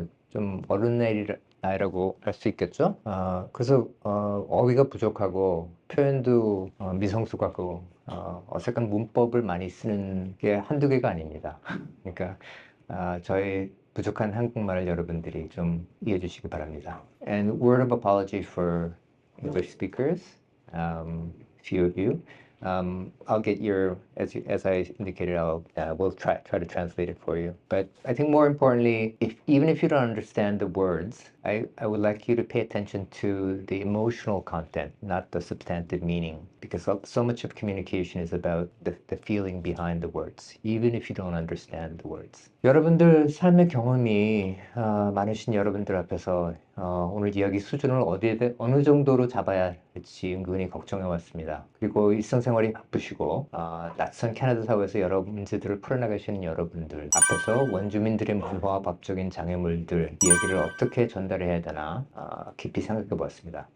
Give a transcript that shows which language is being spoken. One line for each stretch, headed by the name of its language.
Korean: 좀 어른 나이라고 할 수 있겠죠? 그래서 어휘가 부족하고 표현도 미성숙하고 어색한 문법을 많이 쓰는 게 한두 개가 아닙니다. 그러니까 저의 부족한 한국말을 여러분들이 좀 이해해 주시기 바랍니다.
English: And word of apology for English speakers, few of you. I'll get as I indicated, we'll try to translate it for you. But I think more importantly, even if you don't understand the words, I would like you to pay attention to the emotional content, not the substantive meaning, because so much of communication is about the feeling behind the words, even if you don't understand the words.
Korean: 여러분들 삶의 경험이 많으신 여러분들 앞에서 오늘 이야기 수준을 어느 정도로 잡아야 할지 은근히 걱정해 왔습니다. 그리고 일상생활이 바쁘시고 낯선 캐나다 사회에서 여러 문제들을 풀어나가시는 여러분들 앞에서 원주민들의 문화와 법적인 장애물들 이야기를 어떻게 전달해야 되나 깊이 생각해 보았습니다.